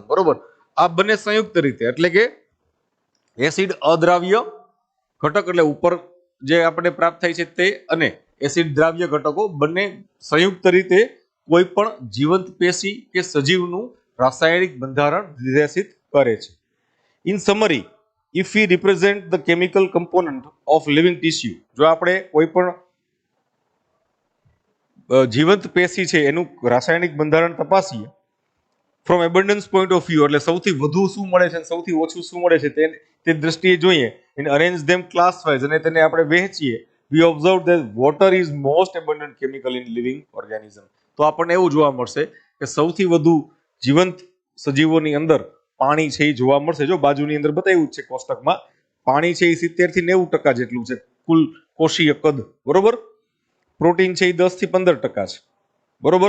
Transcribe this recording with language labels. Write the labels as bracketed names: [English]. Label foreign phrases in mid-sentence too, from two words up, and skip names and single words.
[Gujarati] બરોબર. આ બંને સંયુક્ત રીતે, એટલે કે એસિડ અદ્રાવ્ય ઘટક એટલે ઉપર જે આપણે પ્રાપ્ત થાય છે તે અને એસિડ દ્રાવ્ય ઘટકો બંને સંયુક્ત રીતે કોઈ પણ જીવંત પેશી કે સજીવનું રાસાયણિક બંધારણ નિર્દેશિત કરે છે. [English] in summary, if we represent the chemical component of living tissue, [Gujarati] જો આપણે કોઈ પણ જીવંત પેશી છે એનું રાસાયણિક બંધારણ તપાસીએ [English] from abundance point of view, [Gujarati] એટલે સૌથી વધુ શું મળે છે સૌથી ઓછું શું મળે છે તે દ્રષ્ટિએ જોઈએ, અને [English] arrange them class wise, [Gujarati] અને તેને આપણે વહેંચીએ, [English] we observe that water is most abundant chemical in living organism. [Gujarati] તો આપણને એવું જોવા મળશે કે સૌથી વધુ જીવંત સજીવોની અંદર પાણી છે એ જોવા મળશે. જો બાજુની અંદર બતાવ્યું છે કોષ્ટકમાં, પાણી છે એ 70 થી 90% જેટલું છે કુલ કોષીય કદ. બરોબર. પ્રોટીન છે એ 10 થી 15% છે. બરોબર.